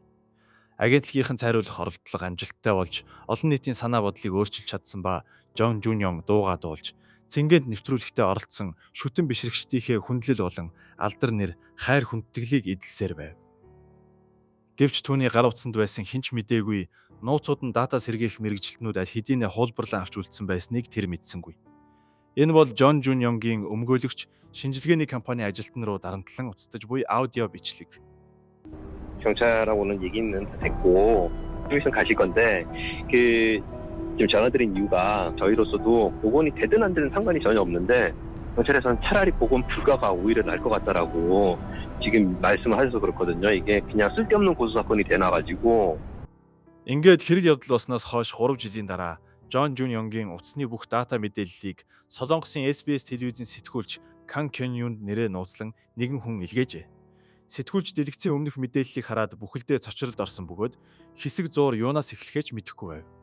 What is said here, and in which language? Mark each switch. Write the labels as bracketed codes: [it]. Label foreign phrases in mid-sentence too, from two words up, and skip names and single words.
[mn] Агентлагийн цайруулах оролдлого амжилттай болж олон нийтийн санаа бодлыг өөрчилж чадсан ба Жон Жунён дуугаа дуулж цэнгэнт нэвтрүүлэгтээ оролцсон шүтэн бишрэгчдийнхээ хүндлэл болон алдар нэр хайр хүндэтгэлийг эдэлсээр байв. Гэвч түүний гар утсанд байсан хинч мэдээгүй нууцуд нь дата сэргээх мэрэгжилтнүүд аль хэдийнэ хуулбарлан авч үлдсэн байсныг тэр мэдсэнгүй. Энэ бол Жон Жунёнгийн өмгөөлөгч шинжилгээний компани ажилтан руу дарамтлан уцтаж буй аудио бичлэг. [ko] 경찰하고는 얘기는 다 됐고 좀 있으면 가실 건데 지금 전화드린 이유가 저희로서도 복원이 되든 안 되든 상관이 전혀 없는데 경찰에서는 차라리 복원 불가가 오히려 나을 것 같다라고 지금 말씀을 하셔서 그렇거든요. 이게 그냥 쓸데없는 고소 사건이 되나가지고 [mn] Ингээд хэрэг явдал болсноос хойш 3 жилийн дараа Жон Жунёнгийн утасны бүх дата мэдээллийг Солонгосын SBS телевизийн сэтгүүлч Кан Кён Юнд нэрээ нууцлан нэгэн хүн илгээжээ. Сэтгүүлч дэлгэцийн өмнөх мэдээллийг хараад бүхэлдээ цочролд орсон бөгөөд хэсэг зуур юунаас эхлэхэж мэдэхгүй байв.